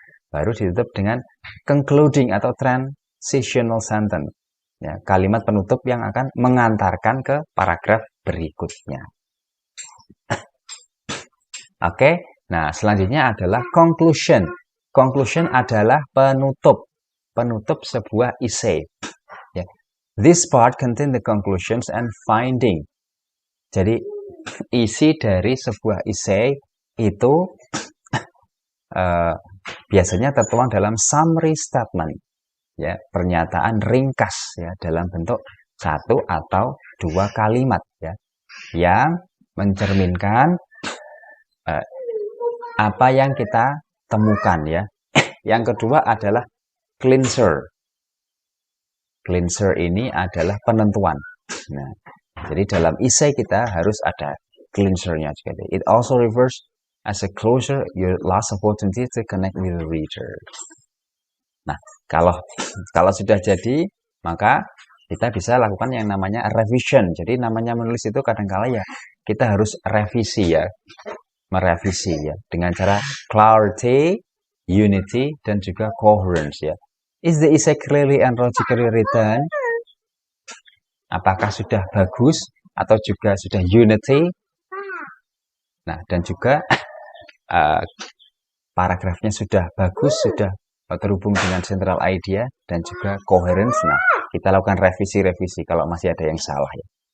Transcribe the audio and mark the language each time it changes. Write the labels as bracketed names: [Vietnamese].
[Indonesian] Baru ditutup dengan concluding atau transitional sentence. Ya, kalimat penutup yang akan mengantarkan ke paragraf berikutnya. Oke, nah selanjutnya adalah conclusion. Conclusion adalah penutup. Penutup sebuah essay. Ya. [English] This part contain the conclusions and finding. [Indonesian] Jadi, isi dari sebuah essay itu biasanya tertuang dalam summary statement, ya, pernyataan ringkas ya dalam bentuk 1 atau 2 kalimat ya, yang mencerminkan apa yang kita temukan ya. Yang kedua adalah cleanser. Cleanser ini adalah penentuan. Nah, jadi dalam essay kita harus ada cleanser-nya juga. [English] It also refers as a closure, your last opportunity to connect with the reader. [Indonesian] Nah, kalau sudah jadi, maka kita bisa lakukan yang namanya revision. Jadi namanya menulis itu kadang-kala ya kita harus revisi ya, merevisi ya dengan cara clarity, unity, dan juga coherence ya. [English] Is the essay clearly and logically written? [Indonesian] Apakah sudah bagus atau juga sudah unity? Nah, dan juga paragrafnya sudah bagus, sudah terhubung dengan central idea dan juga coherence. Nah, kita lakukan revisi-revisi kalau masih ada yang salah ya.